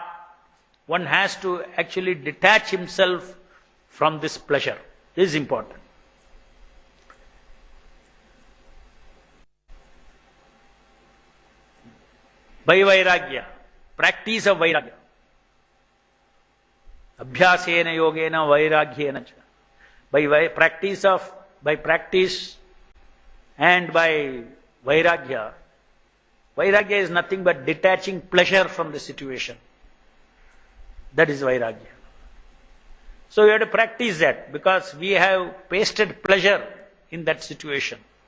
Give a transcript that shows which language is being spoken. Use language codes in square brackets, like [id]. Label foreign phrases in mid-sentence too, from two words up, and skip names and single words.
[en] One has to actually detach himself from this pleasure. This is important. By vairagya, practice of vairagya. [sa] Abhyasena yogena vairagyena cha. [en] By practice and by vairagya. Vairagya is nothing but detaching pleasure from the situation. That is vairagya. So we have to practice that, because we have pasted pleasure in that situation.